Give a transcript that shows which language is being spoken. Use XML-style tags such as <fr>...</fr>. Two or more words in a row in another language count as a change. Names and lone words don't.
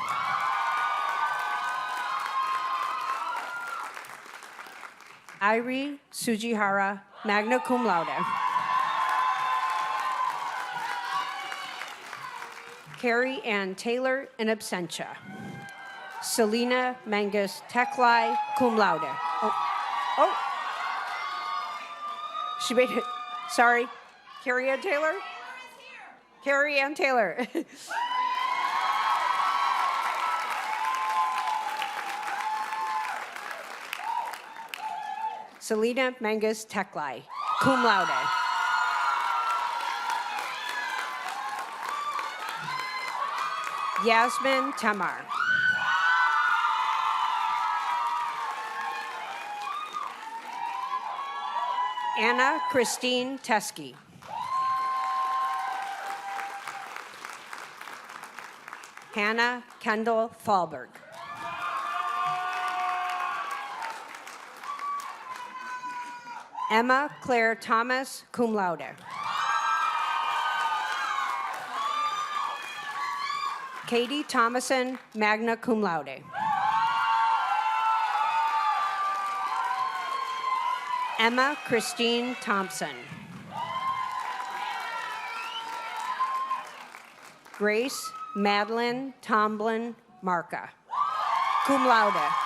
<en>Irie Sujihara,</en> <la>magna cum laude.</la> <en>Carrie Ann Taylor,</en> <la>in absentia.</la> <en>Selena Mangus Teklai,</en> <la>cum laude.</la> <en>Oh. She made it. Sorry. Carrie Ann Taylor? Carrie Ann Taylor. Selena Mangus Teklai,</en> <la>cum laude.</la> <en>Yasmin Tamar. Anna Christine Teskey. Hannah Kendall Fallberg. Emma Claire Thomas,</en> <la>cum laude.</la> <en>Katie Thomason,</en> <la>magna cum laude.</la> <en>Emma Christine Thompson. Grace Madeline Tomlin Marca,</en> <la>cum laude.</la>